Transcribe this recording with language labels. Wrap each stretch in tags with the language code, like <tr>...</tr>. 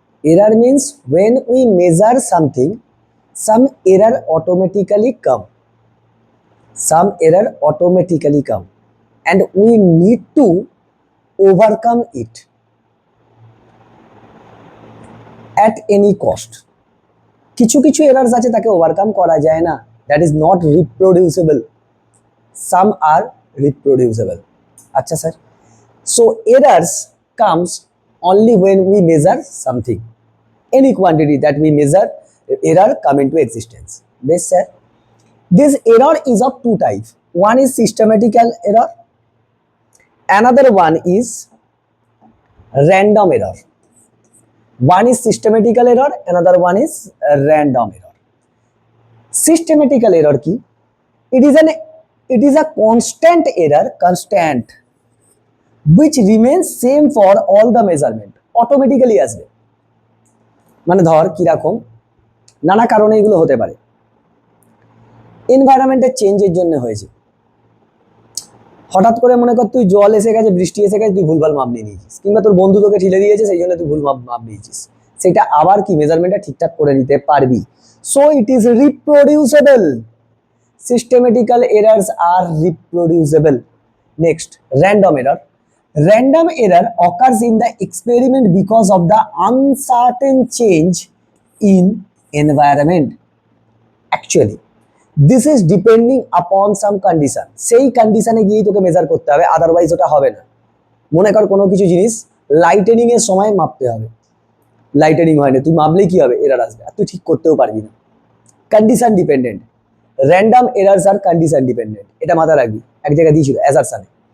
<en>Error means when we measure something, some error automatically come. Some error automatically come and we need to overcome it at any cost.</en> <bn>কিছু কিছু errors আছে তাকে overcome করা যায় না,</bn> <en>That is not reproducible. Some are reproducible.</en> <bn>আচ্ছা sir,</bn> <en>So errors comes only when we measure something, any quantity that we measure, error come into existence. Yes sir, this error is of two types. One is systematical error, another one is random error. One is systematical error, another one is random error. Systematical error ki? It is a constant error, constant, which remains same for all the measurement, automatically আসবে।</en> <bn>মানে ধর কিরকম, নানা কারণে এগুলো হতে পারে। এনভায়রনমেন্টের চেঞ্জের জন্য হয়েছে। হঠাৎ করে মনে কর তুই জল এসে গেছে, বৃষ্টি এসে গেছে, তুই ভুলভাল মাপ নিয়ে নিয়েছিস, কিংবা তোর বন্ধু তোকে ঠেলে দিয়েছে, সেই জন্য তুই ভুল মাপ নিয়েছিস। সেটা আবার কি মেজারমেন্টটা ঠিকঠাক করে নিতে পারবি।</bn> <en>So it is reproducible. Systematical errors are reproducible. Next, random error. Random error occurs in the experiment because of the uncertain change in environment. Actually, this is depending upon some condition.</en> <bn>সেই কন্ডিশনে গিয়ে তোকে মেজার করতে হবে, otherwise ওটা হবে না। মনে কর কোনো কিছু জিনিস লাইটেনিং এর সময় মাপতে হবে, লাইটেনিং হয় না, তুই মাপলেই কি হবে, এরার আসবে, আর তুই ঠিক করতেও পারবি না। Condition dependent.</bn> <en>random errors are condition dependent,</en> <bn>এটা মাথায় রাখবি। এক জায়গায় দিয়েছিল অ্যাসারশনে।</bn>